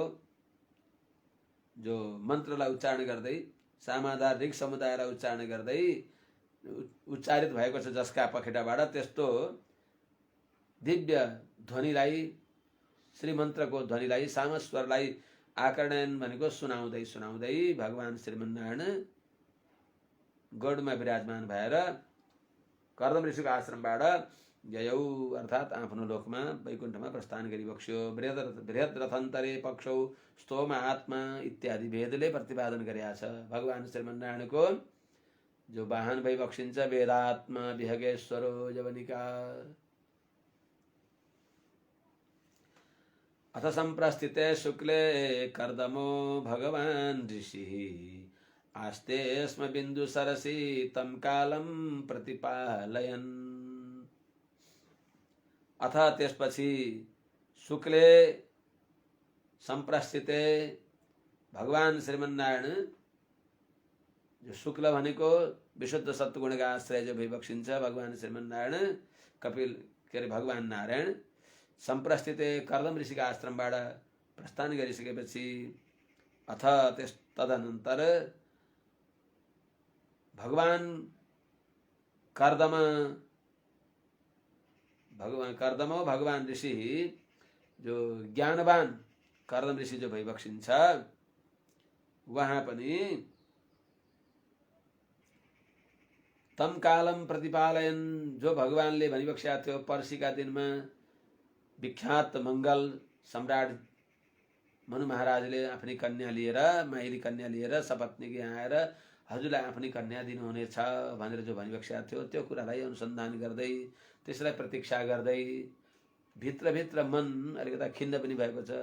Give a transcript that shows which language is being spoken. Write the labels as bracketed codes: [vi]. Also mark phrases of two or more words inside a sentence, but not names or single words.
[ne] जो मन्त्रलाई उच्चारण गर्दै सामाधार ऋग समुदायलाई उच्चारण गर्दै उच्चारित भएको छ जसका पखेटाबाट त्यस्तो दिव्य ध्वनिलाई श्रीमन्त्रको ध्वनिलाई सामस्वरलाई आकर्णन भनेको सुनाउँदै सुनाउँदै भगवान श्रीमन्नारायण गरुडमा विराजमान भएर कर्दम ऋषिको आश्रमबाट ययौ अर्थात आफ्नो लोकमा वैकुण्ठमा प्रस्थान गरिबक्स्यो। [sa] बृहद रथन्तरे पक्षौ स्तोम आत्मा [ne] इत्यादि भेदले प्रतिपादन गरेका छ। भगवान श्रीमन्नारायणको जो वाहन भई बक्सिन्छ [sa] वेदात्मा विहगेश्वरो जवनिका। अथ सम्प्रस्थिते शुक्ले कर्दमो भगवान ऋषिः आस्ते स्म बिन्दु सरसी तम कालम प्रतिपालयन्। [ne] अथ त्यसपछि [sa] शुक्ले सम्प्रस्थिते [ne] भगवान श्रीमन्नारायण जो शुक्ल भनेको विशुद्ध सत्गुणका आश्रय जो भइबक्सिन्छ भगवान श्रीमन्नारायण कपिल के अरे भगवान नारायण सम्प्रस्थिते कर्दम ऋषिका आश्रमबाट प्रस्थान गरिसकेपछि अथ तदनन्तर भगवान कर्दमो भगवान ऋषि जो ज्ञानवान कर्दम ऋषि जो भइबक्सिन्छ वहाँ पनि [sa] तम कालम [ne] प्रतिपालयन जो भगवानले भनिबक्सेका थियो पर्सीका दिनमा विख्यात मंगल सम्राट मनु महाराजले आफ्नी कन्या लिएर माइली कन्या लिएर सपत्नीको यहाँ आएर हजुरलाई आफ्नी कन्या दिनुहुनेछ भनेर जो भनिबक्सेका थियो त्यो कुरालाई अनुसन्धान गर्दै त्यसलाई प्रतीक्षा गर्दै भित्रभित्र मन अलिकता खिन्न पनि भएको छ।